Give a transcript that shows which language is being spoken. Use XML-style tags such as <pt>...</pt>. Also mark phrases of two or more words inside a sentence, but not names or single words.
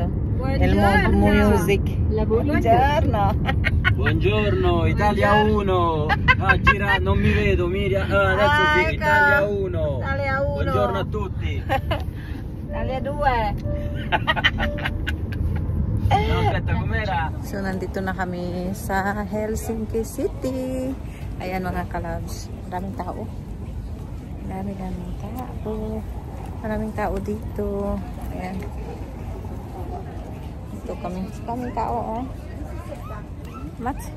<it>Il music. Buongiorno. Buongiorno, Italia 1. Gira, non mi vedo, Miriam. Adesso sì, ecco. Italia 1. Italia 1. Buongiorno a tutti. Italia 2. No, aspetta, com'era?</it> <tl>So, nandito na kami sa Helsinki City. Ayan mga kalabs. Maraming tao. Maraming tao. Maraming tao dito. Ayan. Ito kami. Maraming tao, oh. Mat?</tl>